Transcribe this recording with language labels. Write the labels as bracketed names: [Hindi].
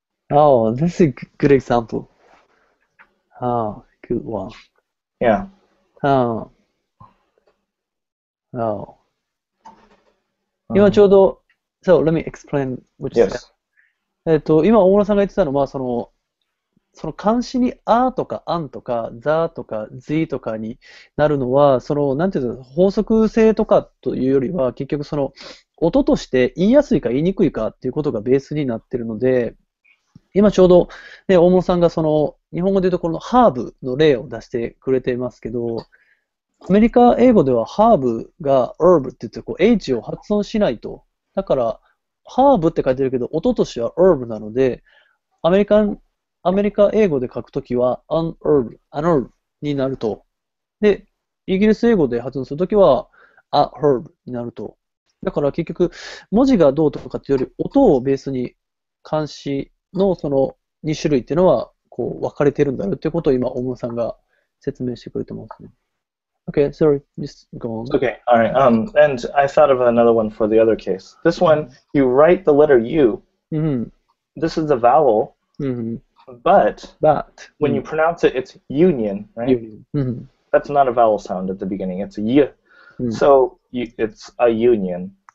[English] Oh, this is a good example. Good one. Yeah. Oh. [Japanese] 今ちょうど、 [English] So, let me explain what you said. Yes. [Japanese] 今、大村さんが言ってたのは、その漢詞にあとかあんとかざとかずとかになるのは、なんていうの、法則性とかというよりは、結局音として言いやすいか言いにくいかっていうことがベースになってるので、今ちょうど、ね、大室さんが日本語で言うとこのハーブの例を出してくれていますけど、アメリカ英語ではハーブが herb って言ってH を発音しないと。だから、ハーブって書いてるけど、音としては herb なので、アメリカ英語で書くときは an herb になると。で、イギリス英語で発音するときは a herb になると。だから結局、文字がどうとかっていうより、音をベースに漢詞の2種類っていうのは、分かれてるんだよっていうことを今、大室さんが説明してくれてますね。 [English] Okay, sorry, just go on. Okay, all right. And I thought of another one for the other case. This one, you write the letter U. Mm-hmm. This is a vowel, but when you pronounce it, it's union, right? Union. Mm-hmm. That's not a vowel sound at the beginning. It's a y. So it's a union.